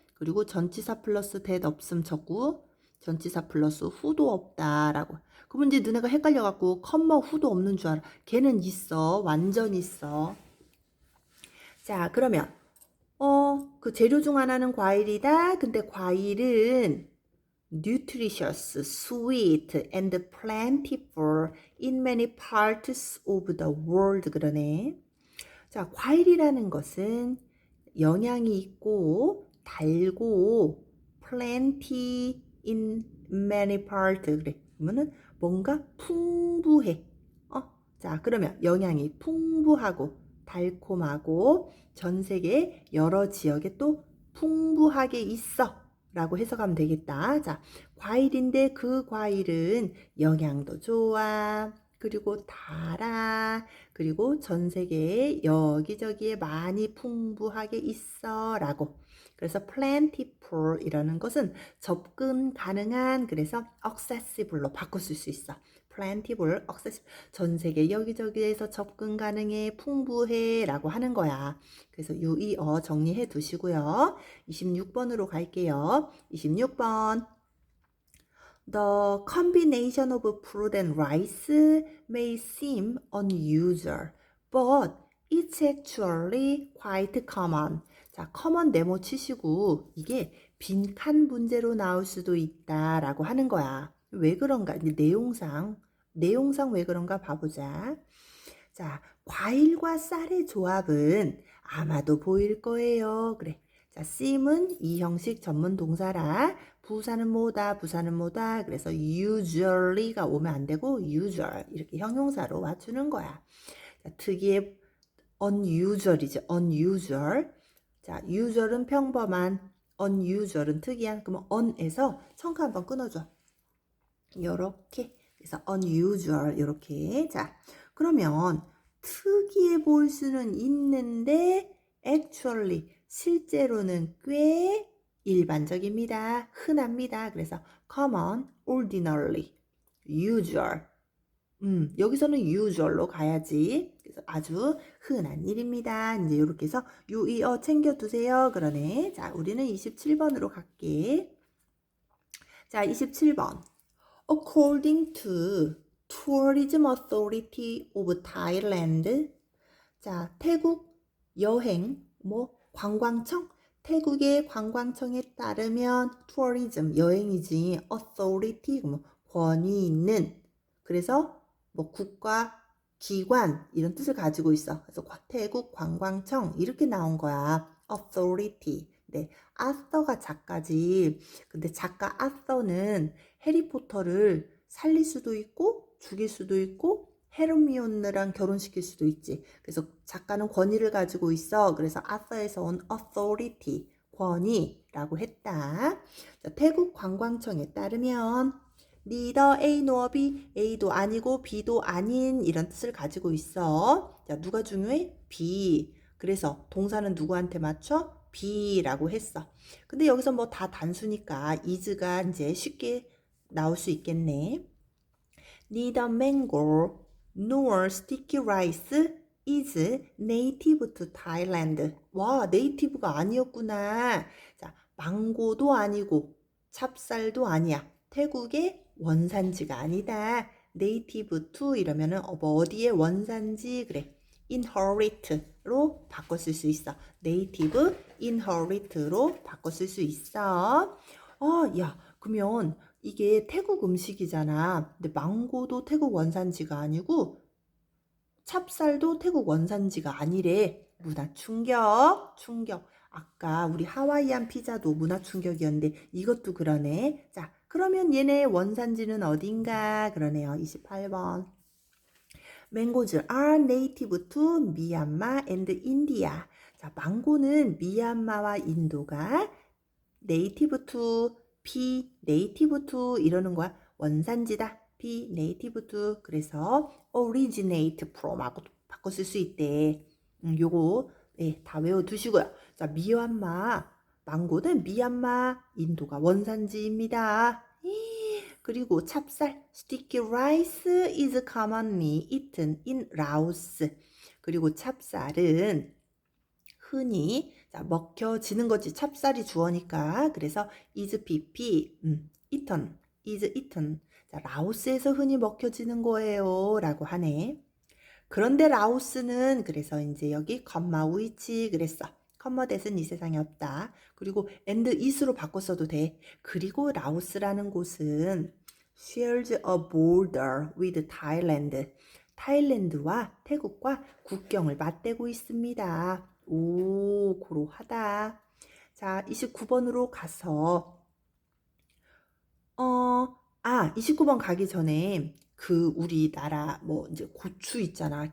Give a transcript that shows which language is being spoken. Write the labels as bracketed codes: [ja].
[ko] 그리고 전치사 플러스 that 없음 적고 전치사 플러스 who도 없다라고. 그러면 이제 너네가 헷갈려갖고 컴머 who도 없는 줄 알아. 걔는 있어. 완전 있어. 자, 그러면 그 재료 중 하나는 과일이다. 근데 과일은 [en] nutritious, sweet, and plentiful in many parts of the world [ko] 그러네. 자, 과일이라는 것은 영양이 있고 달고 [en] plenty in many parts [ko] 그래. 그러면은 뭔가 풍부해. 자, 그러면 영양이 풍부하고 달콤하고 전 세계 여러 지역에 또 풍부하게 있어 라고 해석하면 되겠다. 자, 과일인데 그 과일은 영양도 좋아. 그리고 달아. 그리고 전 세계에 여기저기에 많이 풍부하게 있어 라고. 그래서 plentiful 이라는 것은 접근 가능한, 그래서 accessible로 바꿨을 수 있어. plentiful, accessible, 전 세계 여기저기에서 접근 가능해, 풍부해 라고 하는 거야. 그래서 유의어 정리해 두시고요. 26번으로 갈게요. 26번. [en] The combination of fruit and rice may seem unusual, but it's actually quite common. [ko] 자, common 네모 치시고 이게 빈칸 문제로 나올 수도 있다라고 하는 거야. 왜 그런가? 이제 내용상 왜 그런가 봐보자. 자, 과일과 쌀의 조합은 아마도 보일 거예요. 그래. 자, seem은 이 형식 전문 동사라. 부사는 뭐다? 부사는 뭐다? 그래서 usually가 오면 안 되고 usual 이렇게 형용사로 맞추는 거야. 자, 특이해 unusual이죠. unusual. 자, usual은 평범한, unusual은 특이한. 그러면 on에서 청크 한번 끊어줘. 요렇게. 그래서 unusual 요렇게. 자, 그러면 특이해 보일 수는 있는데 actually 실제로는 꽤 일반적입니다. 흔합니다. 그래서 common, ordinary, usual. 여기서는 usual로 가야지. 그래서 아주 흔한 일입니다. 이제 이렇게 해서 유의어 챙겨두세요. 그러네. 자, 우리는 27번으로 갈게. 자, 27번. [en] According to Tourism Authority of Thailand. [ko] 자, 태국 여행 관광청? 태국의 관광청에 따르면 tourism 여행이지, authority 권위 있는, 그래서 국가 기관 이런 뜻을 가지고 있어. 그래서 태국 관광청 이렇게 나온 거야. authority. 네, 아서가 작가지. 근데 작가 아서는 해리포터를 살릴 수도 있고 죽일 수도 있고 헤르미온느랑 결혼시킬 수도 있지. 그래서 작가는 권위를 가지고 있어. 그래서 아서에서 온 authority, 권위라고 했다. 자, 태국 관광청에 따르면 neither A nor B, A도 아니고 B도 아닌 이런 뜻을 가지고 있어. 자, 누가 중요해? B. 그래서 동사는 누구한테 맞춰? B라고 했어. 근데 여기서 다 단수니까 is가 이제 쉽게 나올 수 있겠네. [en] Neither mango nor sticky rice is native to Thailand. [ko] 와, 네이티브가 아니었구나. 자, 망고도 아니고 찹쌀도 아니야. 태국의 원산지가 아니다. native to 이러면은 어디에 원산지? 그래. inherit로 바꿔 쓸 수 있어. native, inherit로 바꿔 쓸 수 있어. 야, 그러면 이게 태국 음식이잖아. 근데 망고도 태국 원산지가 아니고 찹쌀도 태국 원산지가 아니래. 문화 충격. 아까 우리 하와이안 피자도 문화 충격이었는데 이것도 그러네. 자, 그러면 얘네 원산지는 어딘가? 그러네요. 28번. [en] Mangoes are native to Myanmar and India. [ko] 자, 망고는 미얀마와 인도가 native to, native to 이러는 거야. 원산지다. native to. 그래서 originate from 하고 바꿔 쓸 수 있대. 요거 네, 다 외워두시고요. 자, 미얀마 망고는 미얀마 인도가 원산지입니다. 그리고 찹쌀 [en] sticky rice is commonly eaten in Laos. [ko] 그리고 찹쌀은 흔히 자, 먹혀지는 거지. 찹쌀이 주어니까. 그래서 is eaten, is eaten. 자, 라오스에서 흔히 먹혀지는 거예요. 라고 하네. 그런데 라오스는 그래서 이제 여기 컴마 위치 그랬어. 컴마 대은 이 세상에 없다. 그리고 and is로 바꿨어도 돼. 그리고 라오스라는 곳은 [en] shares a border with Thailand. [ko] 타일랜드와 태국과 국경을 맞대고 있습니다. 오, 고로하다. 자, 29번으로 가서 29번 가기 전에 그 우리나라 뭐 이제 고추 있잖아.